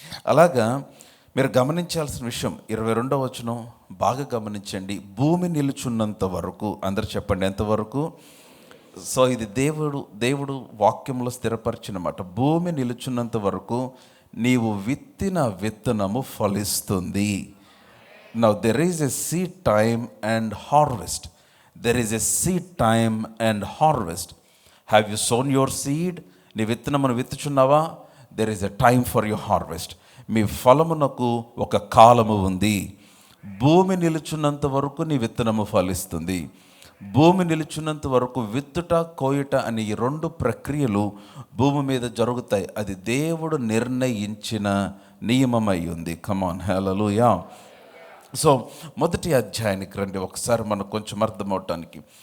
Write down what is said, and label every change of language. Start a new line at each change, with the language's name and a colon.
Telugu: అలాగా మీరు గమనించాల్సిన విషయం 22వ వచనం బాగా గమనించండి. భూమి నిలుచున్నంత వరకు, అందరు చెప్పండి ఎంతవరకు. సో ఇది దేవుడు వాక్యంలో స్థిరపరిచిన మాట. భూమి నిలుచున్నంత వరకు నీవు విత్తిన విత్తనము ఫలిస్తుంది.
English: Now there is a seed time and harvest. There is a seed time and harvest. Have you sown your seed?
Telugu: నీ విత్తనమును విత్తుచున్నావా?
English: There is a time for your harvest.
Telugu: మీ ఫలమునకు ఒక కాలము ఉంది. భూమి నిలుచున్నంత వరకు నీ విత్తనము ఫలిస్తుంది. భూమి నిలుచున్నంత వరకు విత్తుట కోయుట అనే ఈ 2 ప్రక్రియలు భూమి మీద జరుగుతాయి. అది దేవుడు నిర్ణయించిన నియమమై ఉంది. కమాన్, హల్లెలూయా. సో మొదటి అధ్యాయానికి రండి ఒకసారి మనకు కొంచెం అర్థమవటానికి.